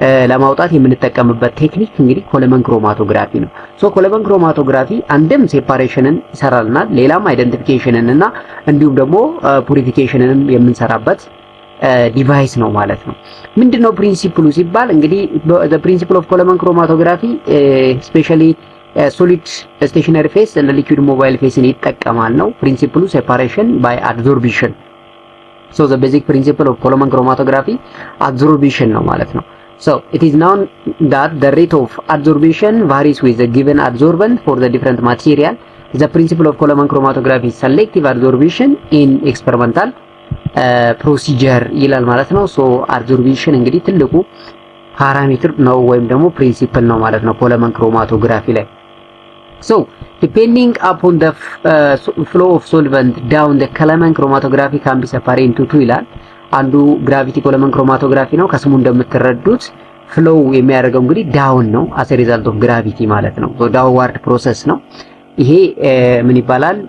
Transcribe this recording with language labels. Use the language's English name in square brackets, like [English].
[Amharic] ለማውጣት የምንጠቀምበት ቴክኒክ እንግዲህ ኮሎመን ክሮማቶግራፊ ነው። ኮሎመን ክሮማቶግራፊ አንድም ሴፓሬሽንን ይሰራልናል፣ ሌላም አይደንቲፊኬሽንን እና እንዲሁም ደግሞ ፑሪፊኬሽንንም የምንሰራበት ዲቫይስ ነው ማለት ነው። ምንድነው ፕሪንሲፕሉ ሲባል እንግዲህ [English] the principle of column chromatography especially solid stationary phase and liquid mobile phase [Amharic] ይጠቀማል ነው። ፕሪንሲፕሉ [English] separation by adsorption. the basic principle of column chromatography adsorption [Amharic] ነው ማለት ነው. [English] it is known that the rate of adsorption varies with the given adsorbent for the different material. The principle of column chromatography is selective adsorption in experimental [Amharic] ፕሮሲጀር ይላል ማለት ነው። አድዞርፕሽን እንግዲህ ትልቁ ፓራሜትር ነው ወይም ደግሞ ፕሪንሲፕል ነው ማለት ነው ኮሎመን ክሮማቶግራፊ ላይ። [English] depending upon the flow of solvent down the column chromatography can be separated into two [Amharic] ይላል። አንዱ ግራቪቲ ኮሎመን ክሮማቶግራፊ ነው። ከስሙ እንደምትረዱት ፍሎው የሚያደርገው እንግዲህ ዳውን ነው [English] as a result of gravity [Amharic] ማለት ነው። ዳውንዋርድ ፕሮሰስ ነው ይሄ ምን ይባላል?